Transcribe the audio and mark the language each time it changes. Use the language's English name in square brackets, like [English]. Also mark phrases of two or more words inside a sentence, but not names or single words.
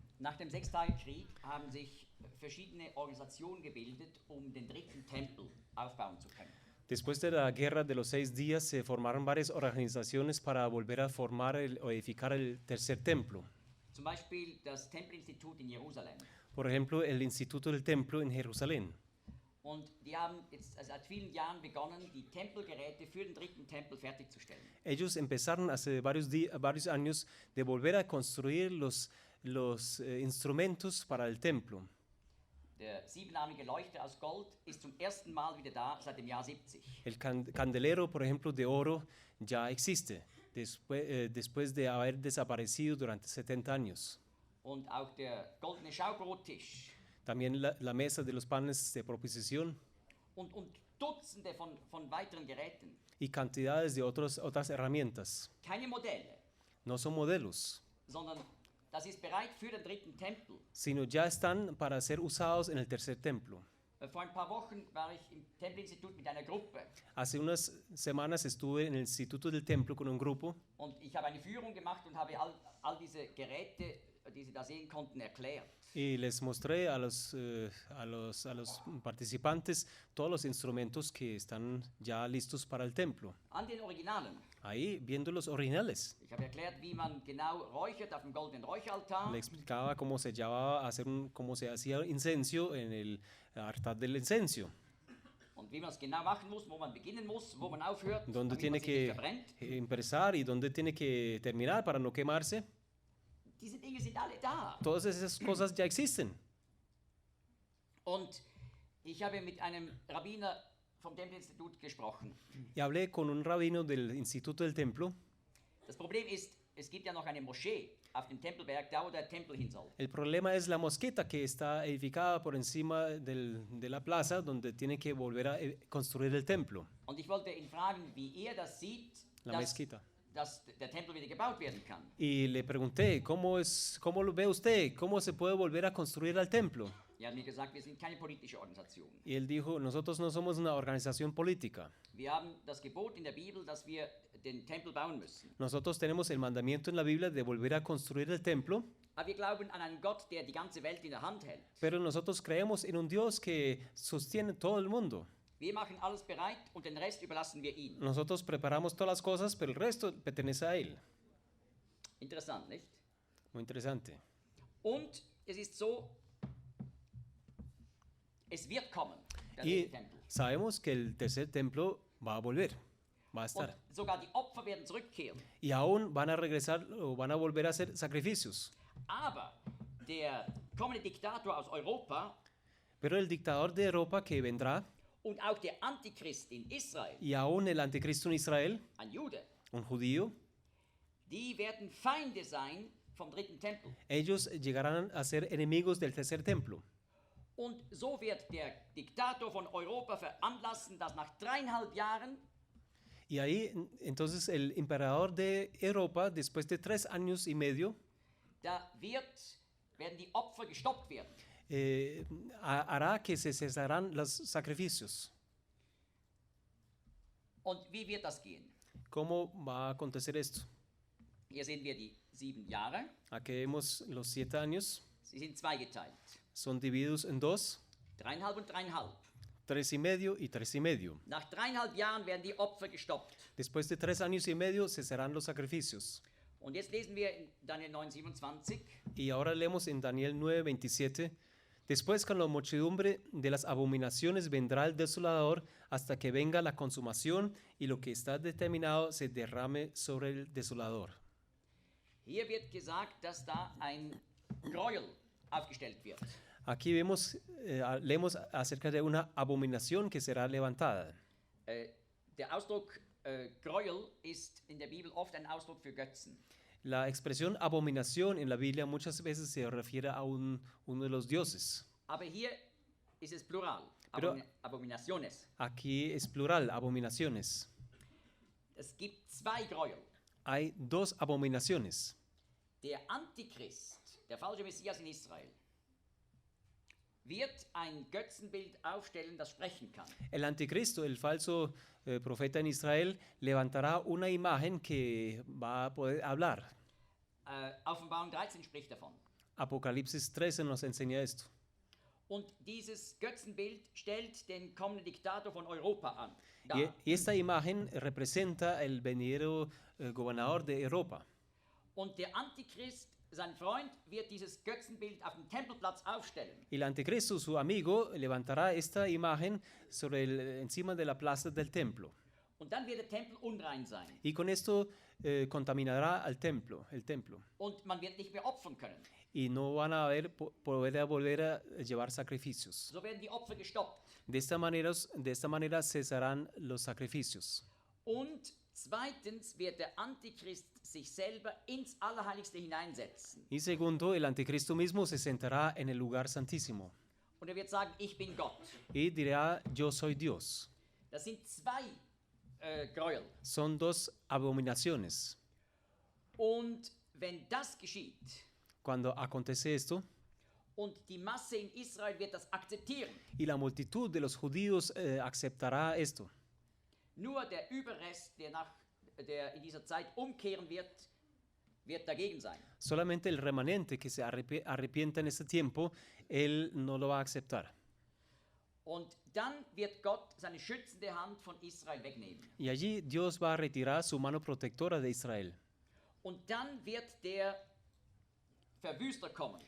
[German] Nach dem Sechstagigen Krieg haben sich verschiedene Organisationen gebildet, den dritten Tempel aufbauen zu können. [Spanish] Después de la guerra de los 6 días se formaron varias organizaciones para volver a formar o edificar el tercer templo. [German] Zum Beispiel das Tempelinstitut in Jerusalem. [Spanish] Por ejemplo, el Instituto del Templo en Jerusalén. [German] Und die haben jetzt seit vielen Jahren begonnen, die Tempelgeräte für den dritten Tempel fertigzustellen. [Spanish] Ellos empezaron hace varios años de volver a construir los instrumentos para el templo. [German] Der siebenarmige Leuchter aus Gold ist zum ersten Mal wieder da seit dem Jahr 70. [Spanish] El candelero, por ejemplo, de oro ya existe, después de haber desaparecido durante 70 años. [German] Und auch der goldene Schaubrottisch. [Spanish] También la mesa de los panes de proposición. [German] Und Dutzende von weiteren Geräten. [Spanish] Y cantidades de otras herramientas. [German] Keine Modelle. [Spanish] No son modelos, [German] Sondern das ist bereit für den dritten Tempel. [Spanish] sino ya están para ser usados en el tercer templo. [German] Vor ein paar Wochen war ich im Tempelinstitut mit einer Gruppe [Spanish] Hace unas semanas estuve en el Instituto del Templo con un grupo [German] und ich habe eine Führung gemacht und habe all diese Geräte, die Sie da sehen konnten, erklärt. [Spanish] y les mostré a los participantes todos los instrumentos que están ya listos para el templo. [German] An den Originalen. [Spanish] Ahí viendo los originales. [German] Ich habe erklärt, wie man genau räuchert auf dem goldenen Räucheraltar. [Spanish] Le explicaba cómo se llevaba a hacer cómo se hacía incenso en el altar del incenso. [German] Und wie man es genau machen muss, wo man beginnen muss, wo man aufhört, [Spanish] Dónde [German] damit [Spanish] tiene [German] man sich nicht [Spanish] que [German] verbrennt. [Spanish] empezar y dónde tiene que terminar para no quemarse. [German] Diese Dinge sind alle da. [Spanish] Todas esas cosas ya existen. [German] Und ich habe mit einem Rabbiner vom Tempelinstitut gesprochen. [Spanish] Y hablé con un rabino del Instituto del Templo. [German] Das Problem ist, es gibt ja noch eine Moschee auf dem Tempelberg, da wo der Tempel hin soll. [Spanish] El problema es la mosqueta que está edificada por encima de la plaza donde tiene que volver a construir el templo. [German] Und ich wollte ihn fragen, wie er das sieht, [Spanish] La mezquita. [German] dass der Tempel wieder gebaut werden kann. [Spanish] Y le pregunté, ¿cómo lo ve usted? ¿Cómo se puede volver a construir al templo? [German] Er hat mir gesagt, wir sind keine politische Organisation. [Spanish] Y él dijo, nosotros no somos una organización política. [German] Wir haben das Gebot in der Bibel, dass wir den Tempel bauen müssen. [Spanish] Nosotros tenemos el mandamiento en la Biblia de volver a construir el templo, [German] Aber wir glauben an einen Gott, der die ganze Welt in der Hand hält. [Spanish] pero nosotros creemos en un Dios que sostiene todo el mundo. [German] Wir machen alles bereit und den Rest überlassen wir ihm. [Spanish] Nosotros preparamos todas las cosas, pero el resto pertenece a él. [German] Interessant, nicht? [Spanish] Muy interesante. [German] Und es ist so, es wird kommen, der [Spanish] Y [German] dritte Tempel. [Spanish] sabemos que el tercer templo va a volver, va a [German] Und [Spanish] estar. [German] sogar die Opfer werden zurückkehren. [Spanish] Y aún van a regresar o van a volver a hacer sacrificios. [German] Aber der kommende Diktator aus Europa [Spanish] Pero el dictador de Europa que vendrá, [German] und auch der Antichrist in Israel, [Spanish] y aún el anticristo en Israel, [German] ein Jude, [Spanish] un judío, [German] die werden Feinde sein vom dritten Tempel. [Spanish] ellos llegarán a ser enemigos del tercer templo. [German] Und so wird der Diktator von Europa veranlassen, dass nach 3,5 Jahren [Spanish] Y ahí entonces el emperador de Europa, después de 3 años y medio, [German] da werden die Opfer gestoppt werden. [Spanish] hará que se cesarán los sacrificios. [German] Und wie wird das gehen? [Spanish] ¿Cómo va a acontecer esto? [German] Hier sehen wir die 7 Jahre. [Spanish] Aquí vemos los 7 años, [German] Sie sind zweigeteilt. [Spanish] son divididos en 2, [German] 3,5 und 3,5. [Spanish] 3 y medio y 3 y medio. [German] Nach 3,5 Jahren werden die Opfer gestoppt. [Spanish] Después de 3 años y medio cesarán los sacrificios. [German] Und jetzt lesen wir in Daniel 9,27. [Spanish] Y ahora leemos en Daniel 9:27. Después con la muchedumbre de las abominaciones vendrá el desolador hasta que venga la consumación y lo que está determinado se derrame sobre el desolador. [German] Hier wird gesagt, dass da ein Gräuel aufgestellt wird. [Spanish] Aquí leemos acerca de una abominación que será levantada. [German] Der Ausdruck Gräuel ist in der Bibel oft ein Ausdruck für Götzen. [Spanish] La expresión abominación en la Biblia muchas veces se refiere a uno de los dioses. [German] Aber hier ist es Plural. [Spanish] Pero- Abominaciones. Aquí es plural, abominaciones. [German] Es gibt 2 Gräuel. [Spanish] Hay 2 abominaciones. [German] Der Antichrist, der falsche Messias in Israel, wird ein Götzenbild aufstellen, das sprechen kann. [Spanish] El anticristo, el falso profeta en Israel, levantará una imagen que va a poder hablar. [German] Offenbarung 13 spricht davon. [Spanish] Apocalipsis 13 nos enseña esto. [German] Und dieses Götzenbild stellt den kommenden Diktator von Europa an. [Spanish] Y esta imagen representa el venidero gobernador de Europa. [German] Und der Antichrist, sein Freund, wird dieses Götzenbild auf dem Tempelplatz aufstellen. [Spanish] Y el anticristo, su amigo, levantará esta imagen encima de la plaza del templo. [German] Und dann wird der Tempel unrein sein. [Spanish] Y con esto contaminará el templo. [German] Und man wird nicht mehr opfern können. [Spanish] Y no van a poder volver a llevar sacrificios. [German] So werden die Opfer gestoppt. [Spanish] De esta manera cesarán los sacrificios. [German] Und zweitens wird der Antichrist sich selber ins Allerheiligste hineinsetzen. [Spanish] Y segundo, el anticristo mismo se sentará en el lugar santísimo. [German] Und er wird sagen, ich bin Gott. [Spanish] Y dirá, yo soy Dios. [German] Das sind zwei Gräuel. [Spanish] Son dos abominaciones. [German] Und wenn das geschieht, [Spanish] Cuando acontece esto, [German] und die Masse in Israel wird das akzeptieren, [Spanish] y la multitud de los judíos aceptará esto, [German] nur der Überrest, der in dieser Zeit umkehren wird dagegen sein. [Spanish] solamente el remanente que se arrepienta en este tiempo, él no lo va a aceptar. [German] Und dann wird Gott seine schützende Hand von Israel wegnehmen. [Spanish] Y allí Dios va a retirar su mano protectora de Israel. [German] Und dann wird der Verwüster kommen.